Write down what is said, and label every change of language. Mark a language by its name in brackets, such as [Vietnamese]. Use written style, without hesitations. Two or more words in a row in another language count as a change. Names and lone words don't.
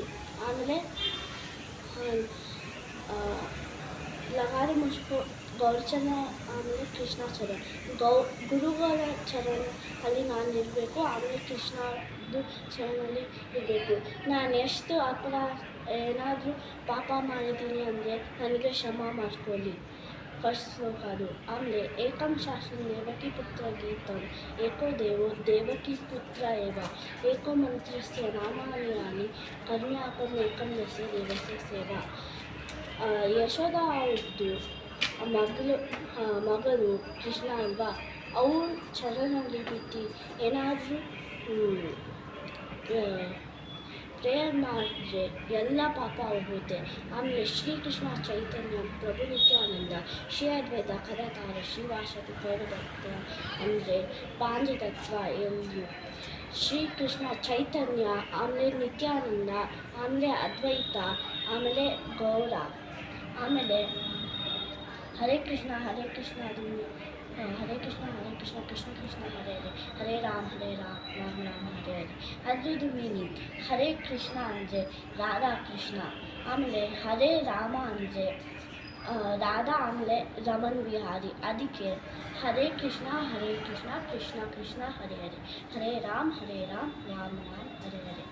[Kannada] ಆಮೇಲೆ ಲಗಾದ ಮುಸ್ಕೋ ಗೌರಚಂದ್ರ, ಆಮೇಲೆ ಕೃಷ್ಣ ಚರಣ, ಗುರುಗಳ ಚರಣ ಅಲ್ಲಿ ನಾನು ಇರಬೇಕು. ಆಮೇಲೆ ಕೃಷ್ಣದು ಚರಣದಲ್ಲಿ ಇರಬೇಕು. ನಾನು ಎಷ್ಟು ಏನಾದರೂ ಪಾಪ ಮಾಡಿದ್ದೀನಿ ಅಂದರೆ ನನಗೆ ಕ್ಷಮ ಮಾಡ್ಕೊಳ್ಳಿ. ಫಸ್ಟ್ ಶ್ಲೋಕ ಅದು. [Sanskrit] ಆಮೇಲೆ ಏಕಂ ಶಾಸ್ತ್ರಂ ದೇವಕಿ ಪುತ್ರ ಗೀತಂ, ಏಕೋ ದೇವೋ ದೇವಕಿ ಪುತ್ರ ಏವ, ಏಕೋ ಮಂತ್ರಸ್ಯ ನಾಮಾನಿ ಯಾನಿ ಕರ್ಮ್ಯಾಕಂ ಏಕಂ ದಸ್ಯ ದೇವಸ್ಯ ಸೇವಾ. [Kannada] ಯಶೋಧ ಅವ್ರದ್ದು ಮಗನು ಕೃಷ್ಣ ಅಲ್ವಾ, ಅವ್ರ ಚರಣದಲ್ಲಿ ಬಿದ್ದು ಏನಾದರೂ ಪ್ರೇಯರ್ ಮಾಡಿದ್ರೆ ಎಲ್ಲ ಪಾಪ ಹೋಗುತ್ತೆ. ಆಮೇಲೆ ಶ್ರೀಕೃಷ್ಣ ಚೈತನ್ಯ ಪ್ರಭು ನಿತ್ಯಾನಂದ ಶ್ರೀ ಅದ್ವೈತ ಗದಾಧರ ಶ್ರೀವಾಸದಿ ಗೌರ ಭಕ್ತ ಅಂದರೆ ಪಾಂಚತತ್ವ ಎಂದು ಶ್ರೀಕೃಷ್ಣ ಚೈತನ್ಯ, ಆಮೇಲೆ ನಿತ್ಯಾನಂದ, ಆಮೇಲೆ ಅದ್ವೈತ, ಆಮೇಲೆ ಗೌರ, ಆಮೇಲೆ [Sanskrit] ಹರೇ ಕೃಷ್ಣ ಅದನ್ನು ಹರೇ ಕೃಷ್ಣ ಕೃಷ್ಣ ಕೃಷ್ಣ ಹರೇ ಹರೇ, ಹರೇ ರಾಮ ರಾಮ ರಾಮ ಹರೇ ಹರೇ. [Kannada] ಅದ್ರದ್ದು ಮೀನಿಂಗ್ ಹರೇ ಕೃಷ್ಣ ಅಂದರೆ ರಾಧಾ ಕೃಷ್ಣ, ಆಮೇಲೆ ಹರೇ ರಾಮ ಅಂದರೆ ರಾಧಾ, ಆಮೇಲೆ ರಮನ್ ಬಿಹಾರಿ. [Sanskrit] ಅದಕ್ಕೆ ಹರೇ ಕೃಷ್ಣ ಕೃಷ್ಣ ಕೃಷ್ಣ ಹರೇ ಹರೇ, ಹರೇ ರಾಮ ರಾಮ ರಾಮ ಹರೇ ಹರೇ.